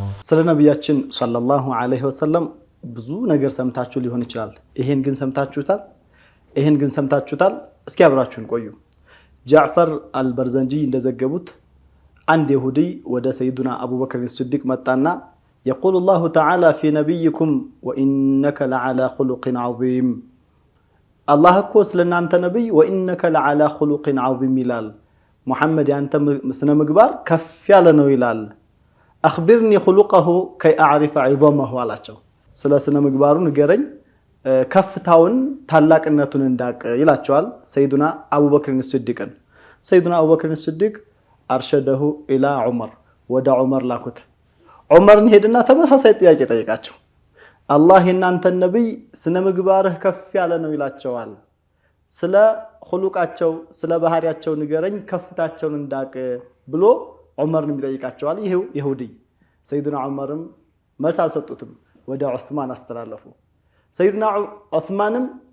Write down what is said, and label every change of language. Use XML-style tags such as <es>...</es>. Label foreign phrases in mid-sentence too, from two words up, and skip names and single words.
<am>ስለ ነብያችን</am> <ar>صلى الله عليه وسلم</ar> <am>ብዙ ነገር ሰምታችሁ ሊሆን ይችላል። ይሄን ግን ሰምታችሁታል? እስኪ አብራችሁን ቆዩ። ጃዕፈር አልበርዘንጂ እንደዘገቡት አንድ ይሁዲ ወደ ሰይዱና አቡበክር ሲዲቅ መጣና</am> <ar>يقول الله تعالى في نبيكم وإنك لعلى خلق عظيم الله</ar> <am>እኮ ስለናንተ ነብይ</am> <ar>وإنك لعلى خلق عظيم</ar> <am>ይላል። ሙሐመድ ያንተ ስነ ምግባር ከፍ ያለ ነው ይላል።</am> <ar>أخبرني خلقه كي أعرف عظمه</ar> <am>አላቸው። ስለ ስነ ምግባሩ ንገረኝ ከፍታውን ታላቅነቱን እንዳቅ ይላቸዋል ሰይዱና አቡበክር ሲዲቅን። ሰይዱና አቡበክር ሲዲቅ</am> <ar>أرشده إلى</ar> <am>ዑመር ወደ ዑመር ላኩት። ዑመርን ሄድና ተመሳሳይ ጥያቄ ጠይቃቸው። አላህ የናንተ ነብይ ስነ ምግባርህ ከፍ ያለ ነው ይላቸዋል። ስለ خلقአቸው ስለ ባህሪያቸው ንገረኝ ከፍታቸውን እንዳቅ ብሎ ዑመርን ይጠይቃቸዋል። ይሄው ይሁዲ ሰይዱና ዑመርም መልስ አልሰጡትም። ወደ ዑስማን አስተላለፉ። ሰይዱና ዑስማንም</am>